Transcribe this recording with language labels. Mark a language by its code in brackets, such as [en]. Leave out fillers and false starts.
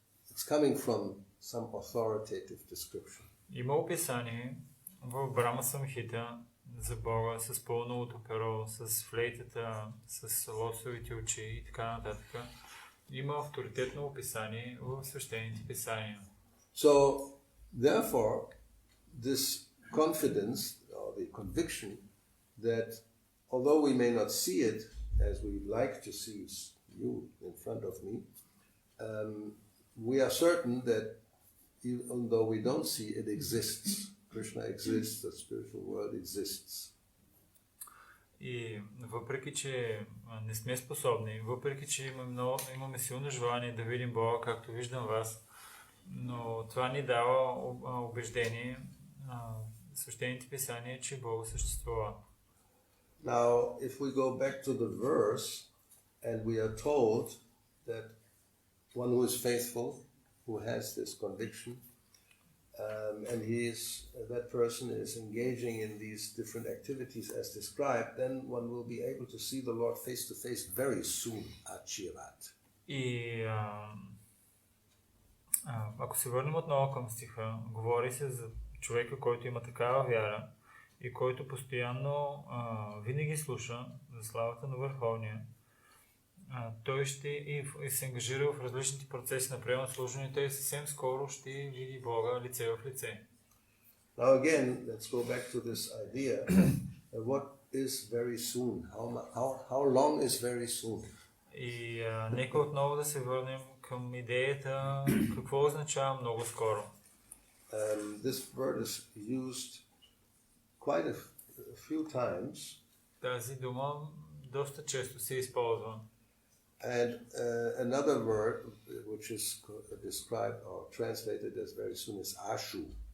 [en] It's coming from some authoritative description. [bg] Има описание в Брама Самхита за Бога с пълното перо, с флейтата, с лотосовите очи и така нататък. Има авторитетно описание в свещените писания. [en] So, therefore, this confidence or the conviction that although we may not see it as we like to see you in front of me, we are certain that even though we don't see it exists, Krishna exists, the spiritual world exists. [bg] И въпреки, че не сме способни, въпреки, че имаме силно желание да видим Бога, както виждам вас, но това ни дава убеждение, свещените писания, че Бог съществува. [en] Now, if we go back to the verse, and we are told that one who is faithful, who has this conviction, and that person is engaging in these different activities as described, then one will be able to see the Lord face to face very soon at Chirat. [bg] И ако се върнем отново към стиха, говори се за човека, който има такава вяра и който постоянно винаги слуша за славата на Върховния. Той ще и се ангажира в различните процеси на приема служение и той съвсем скоро ще види Бога лице в лице. [en] Now again, let's go back to this idea of what is very soon. How long is very soon? [bg] И нека отново да се върнем към идеята какво означава много скоро. [en] This word is used quite a few times. [bg] Тази дума доста често се използва. [en] And another word which is described or translated as very soon is ashu.